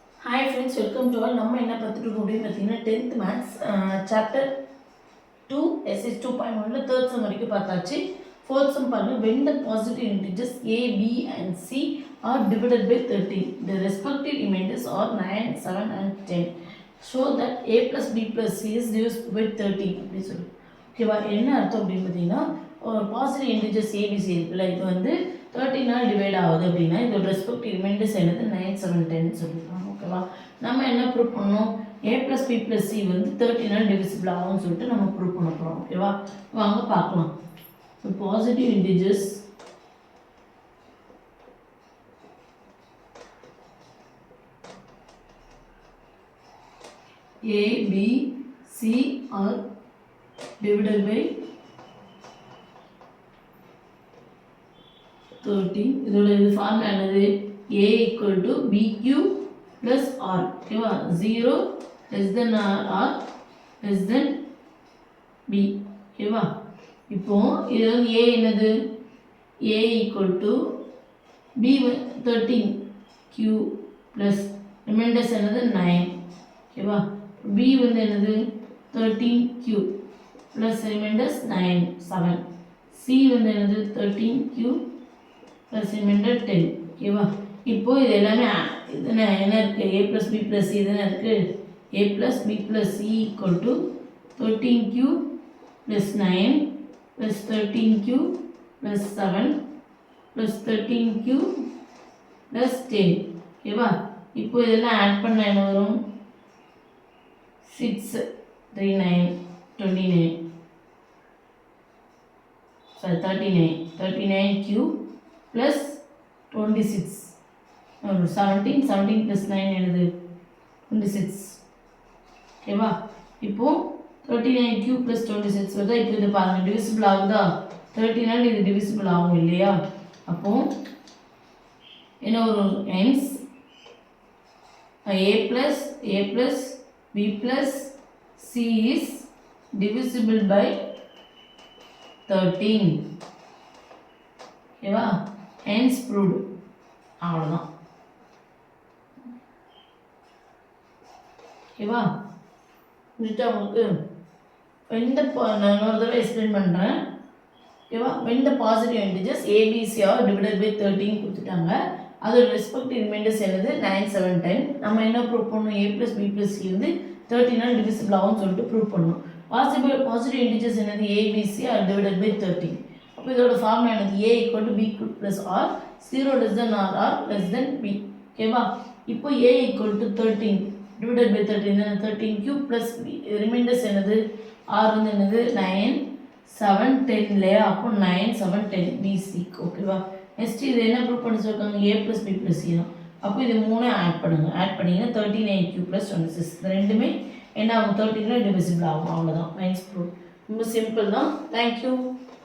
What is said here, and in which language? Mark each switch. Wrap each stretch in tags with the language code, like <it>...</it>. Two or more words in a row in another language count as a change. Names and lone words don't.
<en>Hi friends, welcome to all.</en> <ta>நம்ம என்ன பார்த்துட்டு அப்படின்னு பார்த்தீங்கன்னா 10th</ta> <en>maths chapter</en> <ta>2 எஸ்எஸ் 2.1ல</ta> <en>third sum</en> <ta>வரைக்கும் பார்த்தாச்சு.</ta> <en>fourth sum</en> <ta>பாருங்க.</ta> <en>when the positive integers a, b and c are divided by 13, the respective remainders are 9, 7 and 10. show that a plus b plus c is divisible by 13</en> <ta>அப்படி சொல்லு. ஓகேவா? என்ன அர்த்தம் அப்படின்னு பார்த்தீங்கன்னா ஒரு</ta> <en>positive integers abc</en> <ta>இருக்குல்ல, இது வந்து 13 டிவைட் ஆகுது அப்படின்னா இதோட</ta> <en>respective remainders</en> <ta>என்னது 9, 7, 10 சொல்லியிருக்காங்க. ஓகேவா? நம்ம என்ன ப்ரூவ் பண்ணணும்? a + b + c வந்து 13 டிவிசிபிள் ஆகும்னு சொல்லிட்டு நம்ம ப்ரூவ் பண்ண போகிறோம். ஓகேவா? வாங்க பார்க்கலாம்.</ta> <en>positive integers a, b, c are divided by 13.</en> <ta>இதோட இது ஃபார்முலா என்னது?</ta> <en>a = bq plus r. ஓகேவா? 0 less than r less than b. ஓகேவா?</en> <ta>இப்போ இது வந்து a என்னது?</ta> <en>a = b 13q plus remainders</en> <ta>என்னது 9. ஓகேவா? b வந்து என்னது?</ta> <en>13q plus remainders</en> <ta>9, 7. c வந்து என்னது?</ta> <en>13q plus remainder</en> <ta>10. ஓகேவா? இப்போ இது எல்லாமே இதுனா என்ன இருக்கு?</ta> <en>a plus b plus c</en> <ta>இதுனா இருக்கு.</ta> <en>a plus b plus c = 13q plus 9 plus 13q plus 7 plus 13q plus 10.</en> <ta>ஓகேவா? இப்போ இதெல்லாம் ஆட் பண்ண என்ன வரும்? 6 3 9 29</ta> <en>sorry 39q plus 26 17 plus 9</en> <ta>என்னது? 26. ஓகேவா? இப்போ</ta> <en>39q plus 26</en> <ta>வருதா? இப்போ இது பாருங்க டிவிசிபிள் ஆகுதா? 13 இது டிவிசிபிள் ஆகும் இல்லையா? அப்போ என்ன வரும்?</ta> <en>hence a plus b plus c is divisible by 13. ஓகேவா? hence proved.</en> <ta>அவ்வளோதான். ஓகேவா? புரிஞ்சுட்டா உங்களுக்கு? நான் இன்னொரு தடவை எக்ஸ்பிளைன் பண்ணுறேன். ஓகேவா?</ta> <en>when the positive integers a, b, c are divided by 13 கொடுத்துட்டாங்க.</en> <ta>அதோட</ta> <en>respective remainders</en> <ta>என்னது? 9, 7, 10. நம்ம என்ன ப்ரூவ் பண்ணணும்?</ta> <en>a plus b plus c</en> <ta>வந்து 13 டிவிசிபிள் ஆகும்னு சொல்லிட்டு ப்ரூவ் பண்ணணும்.</ta> <en>positive integers</en> <ta>என்னது?</ta> <en>a, b, c are divided by 13.</en> <ta>அப்போ இதோட ஃபார்முலா என்னது?</ta> <en>a = b plus r, 0 less than r, r less than b.</en> <ta>ஓகேவா? இப்போ</ta> <en>a = 13 divided by 13 13q plus remainders</en> <ta>என்னது? r வந்து என்னது? 9, 7, 10 இல்லையா? அப்போ 9, 7, 10 bc. ஓகேவா? நெக்ஸ்ட் இது என்ன ப்ரூவ் பண்ணி சொல்லிருக்காங்க?</ta> <en>a plus b plus c</en> <ta>தான். அப்போ இது மூணு ஆட் பண்ணுங்க. ஆட் பண்ணிங்கன்னா</ta> <en>13q plus 26.</en> <ta>இது ரெண்டுமே என்ன ஆகும்? 13 டிவிசிபிள் ஆகும். அவ்வளோதான். மைன்ஸ் ப்ரூவ். ரொம்ப சிம்பிள் தான். தேங்க்யூ.</ta>